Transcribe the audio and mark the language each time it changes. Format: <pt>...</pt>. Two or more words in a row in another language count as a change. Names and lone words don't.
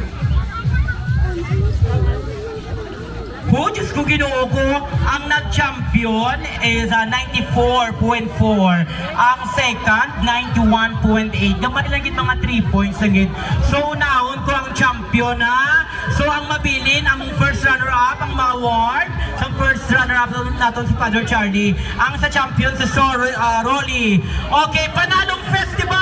<hil>Oh, Diyos ko, ginoo ko, ang nag-champion is 94.4. Ang second, 91.8. Gamay lang gid mga 3 points lang gid. So, naon ko ang champion ha. So, ang mabilin, ang</hil> <en>first runner-up,</en> <hil>ang ma-award. Sa</hil> <en>first runner-up</en> <hil>natin si Father Charlie. Ang sa champion, si Sir Rolly. Okay, panalong fest</hil>